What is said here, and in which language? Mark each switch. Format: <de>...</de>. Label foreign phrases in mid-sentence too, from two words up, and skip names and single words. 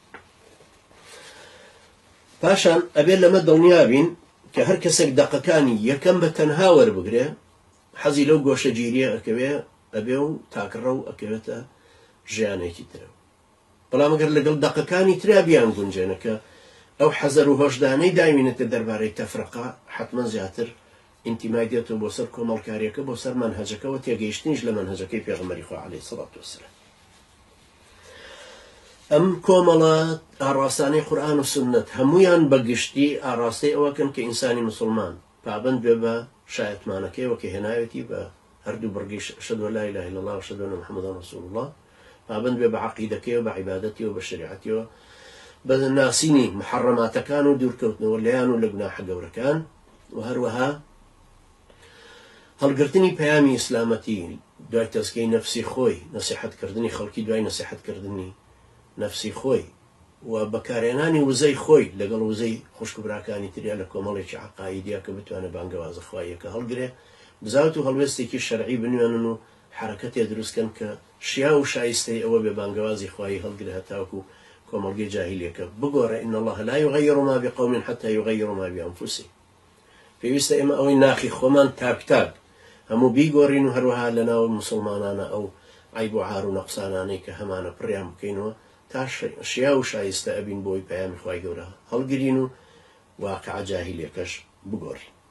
<ckb>پاشان ئەبێت لەمە دڵنیابین کە هەر کەسێک دەقەکانی یەکەم بە تەنها وەربگرێ حەزی لەو گۆشە گیریە ئەکەوێ ئەبێ و تاکڕە و ئەکەوێتە ژیانێکی ترە بەڵام ئەگەر لەگەڵ دەقەکانی ترا بیان گونجێنەکە ئەو حەزەر و هۆشدانەی داوینێتە دەربارەی تەفرەقە حتمما زیاتر ئینتیمای دێتەوە بۆ سەر کۆمەڵکاریەکە بۆ سەر منهەجەکەەوە تێگەیشتنیش لە منهەجەکەی پێغەمبەری خوا</ckb> <ar>عەلەیهی سەڵات وەسەلام</ar> <ckb>ئەم کۆمەڵە ئاڕاستانەی قورئان و سوننەت هەمویان بەگشتی ئاڕاستەی ئەوەکەن کە ئینسانی مسلمان پابند بێ بە شایەتمانەکەیەوە کە هێناوێتی بە هەردوو بڕگی</ckb> <ar>شهادة أن لا إله إلا الله وشهادة أن محمد رسول الله</ar> <ckb>پابند بێ بە عەقیدەکەی و بە عیبادەتی و بە شریعەتی و بە ناسینی محەڕەماتەکان و دوورکەوتنەوە لەیان و لە گوناحە گەورەکان و هەروەها هەڵگرتنی پەیامی ئیسلامەتی دوای تەزکیەی نەفسی خۆی نەسیحەتکردنی خەڵکی دوای نەسیحەتکردنی نەفسی خۆی و بەکارهێنانی وزەی خۆی لەگەڵ وزەی خوشکبراکانی تریا لە کۆمەڵێکی عەقایدیە کە بتوانێت بانگەوازە خواییەکە هەڵگرێ بزاوت و هەڵوێستێکی شەرعی بنوێنن و حرەکەتێ دروستکەن کە شیا و شایستەی ئەوە بێ بانگەوازی خوایی هەڵگرێ هەتاوەکو کۆمەڵگەی جاهیلیەکە بگۆڕێ</ckb> <ar>إن الله لا يغير ما بقوم حتى يغيروا ما بأنفسهم</ar> <ckb>پێویستە ئێمە ئەوەی ناخی خۆمان تاک هەموو بیگۆڕین و هەروەها لەناو مسلمانانە ئەو عیب و عار و نەقسانانەی کە هەمانە پڕیان بکەینەوە تا شیا و شایستە ئەبین بۆی پەیامی خوای گەورە هەڵگرین و واقعە جاهیلیەکەش بگۆڕین</ckb>